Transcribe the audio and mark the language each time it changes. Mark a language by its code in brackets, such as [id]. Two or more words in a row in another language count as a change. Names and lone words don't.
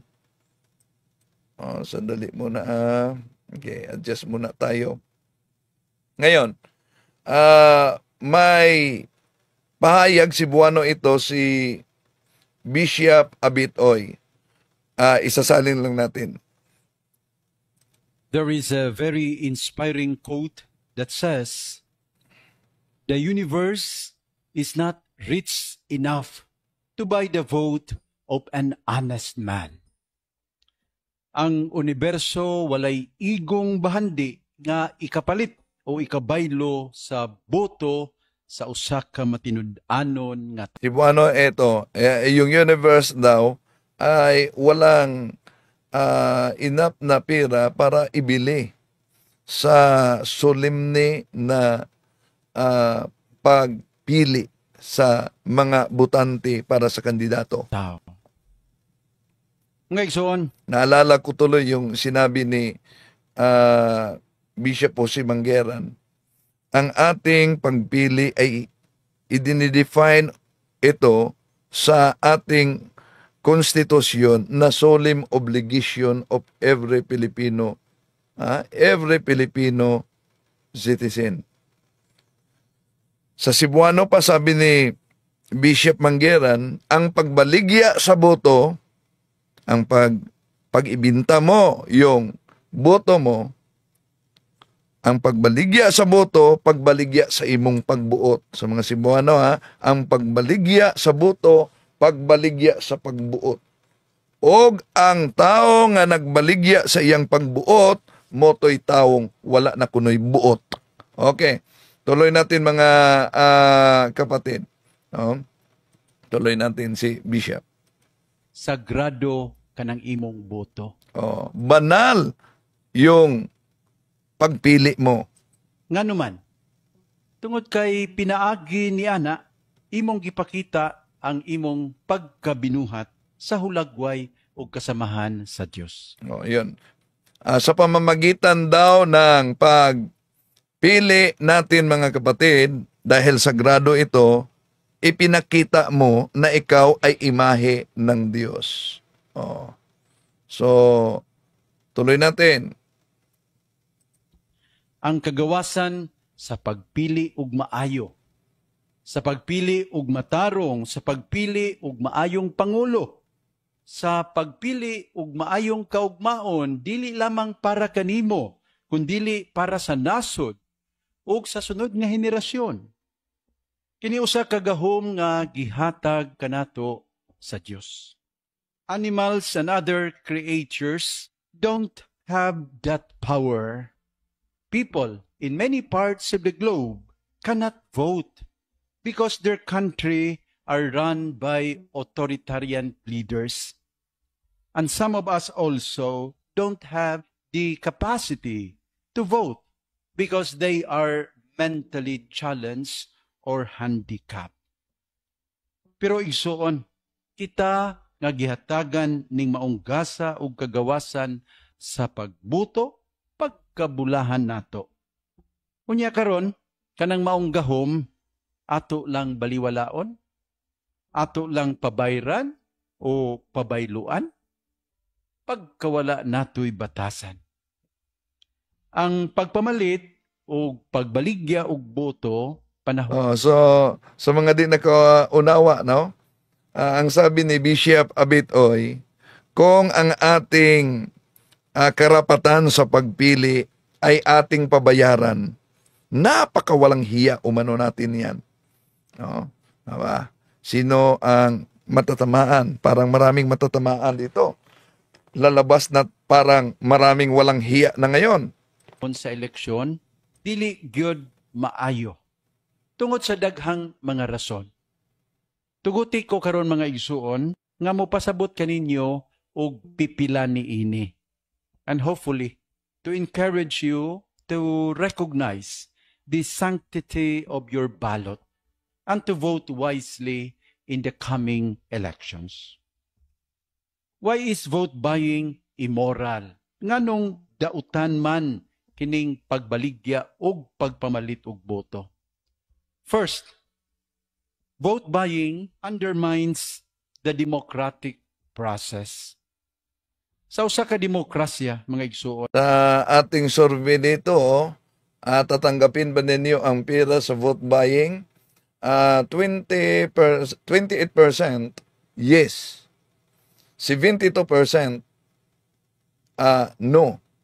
[tl] Oh, sandali muna. Okay, adjust muna tayo. Ngayon, may pahayag Cebuano ito si Bishop Abitoy. Isasalin lang natin. [en] There is a very inspiring quote that says, "The universe is not rich enough to buy the vote of an honest man." [ceb] Ang universo walay igong bahandi nga ikapalit o ikabaylo sa boto sa usa ka matinud-anon nga [tl] Cebuano, ito, yung universe daw ay walang enough na pera para ibili sa solemne na pagpili sa mga botante para sa kandidato. tao. Ngayon, Naalala ko tuloy yung sinabi ni Bishop Jose Mangueran. Ang ating pagpili ay idinidefine ito sa ating konstitusyon na [en] solemn obligation of every Filipino citizen. [tl] Sa Cebuano pa, sabi ni Bishop Mangueran, [ceb] ang pagbaligya sa boto, [tl] ang pag-ibinta mo yung boto mo, [ceb] ang pagbaligya sa boto, pagbaligya sa imong pagbuot. [tl] Sa mga Cebuano, [ceb] ang pagbaligya sa boto, pagbaligya sa pagbuot. Og ang tao nga nagbaligya sa iyang pagbuot, moto'y taong wala na kuno'y buot. [tl] Okay. Tuloy natin, mga kapatid. Tuloy natin si Bishop. [ceb] sagrado kanang imong boto. [tl] Banal yung pagpili mo. [ceb] Nganuman, tungod kay pinaagi ni ana, imong gipakita ang imong pagkabinuhat sa hulagway o kasamahan sa Dios. [tl] Yun. Sa pamamagitan daw ng pagpili natin, mga kapatid, dahil sagrado ito, ipinakita mo na ikaw ay imahe ng Diyos. So, tuloy natin. [ceb] Ang kagawasan sa pagpili ug maayo, sa pagpili ug matarong, sa pagpili ug maayong pangulo, sa pagpili ug maayong kaugmaon, dili lamang para kanimo, kundili para sa nasod ug sa sunod nga henerasyon. Kini usa ka gahom nga gihatag kanato sa Dios. [en] Animals and other creatures don't have that power. People in many parts of the globe cannot vote because their country are run by authoritarian leaders. And some of us also don't have the capacity to vote because they are mentally challenged or handicap. [ceb] Pero igsuon, kita nga gihatagan ning maong gasa ug kagawasan sa pagbuto, pagkabulahan nato. Unya karon, kanang maong gahom, ato lang baliwalaon, ato lang pabayran o pabayluan, pagkawala nato'y batasan. Ang pagpamalit o pagbaligya og boto, panahon. [tl] So, sa mga di nakaunawa, no? Ang sabi ni Bishop Abitoy, kung ang ating karapatan sa pagpili ay ating pabayaran, napakawalang hiya umano natin yan. No? Diba? Sino ang matatamaan? Parang maraming matatamaan dito. Lalabas na parang maraming walang hiya na ngayon. [ceb] Sa eleksyon, dili gyud maayo. Tungod sa daghang mga rason. Tuguti ko karon mga igsuon nga mopasabot kaninyo og pipila ni ini. [en] And hopefully to encourage you to recognize the sanctity of your ballot and to vote wisely in the coming elections. Why is vote buying immoral? [ceb] Nganong dautan man kining pagbaligya og pagpamalit og boto? [en] First, vote buying undermines the democratic process. [ceb] Sa usa ka demokrasya, mga igsuon, [tl] Sa ating survey dito, tatanggapin ba ninyo ang pera sa vote28% yes. [en] 72% no.